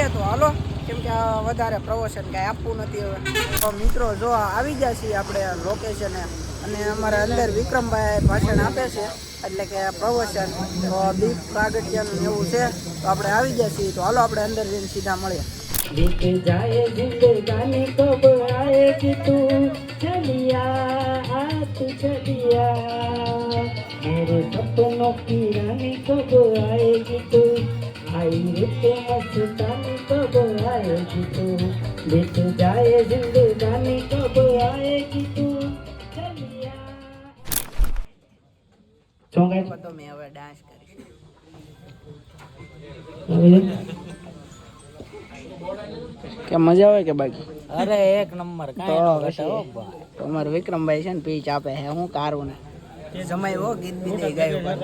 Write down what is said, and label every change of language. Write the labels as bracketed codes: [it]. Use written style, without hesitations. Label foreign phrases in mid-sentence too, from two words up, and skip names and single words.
[gu] તો હાલો, કેમ કે વધારે પ્રમોશન કાંઈ આપવું નથી હવે. તો મિત્રો જો આવી ગયા છીએ આપણે લોકેશને, અને અમારા અંદર વિક્રમભાઈ ભાષણ આપે છે, એટલે કે પ્રમોશન તો દીપ પ્રાગટ્યનું એવું છે. તો આપણે આવી ગયા છીએ. તો હાલો આપણે અંદર જઈને સીધા મળીએ. [hi] बीत जाए जिंदगानी कब आएगी तू चलिया आत चलिया मेरे सपनों की रानी कब आएगी तू आई रुत मस्तानी कब आएगी तू बीत जाए जिंदगानी कब आएगी तू चलिया. [gu] તો મેં હવે ડાન્સ કરીશ. કે મજા આવે કે બાકી? અરે એક નંબર. તો અમારે વિક્રમભાઈ છે ને પીચ આપે છે. હું કારું ને જમાયો ગીત બી ગાયું.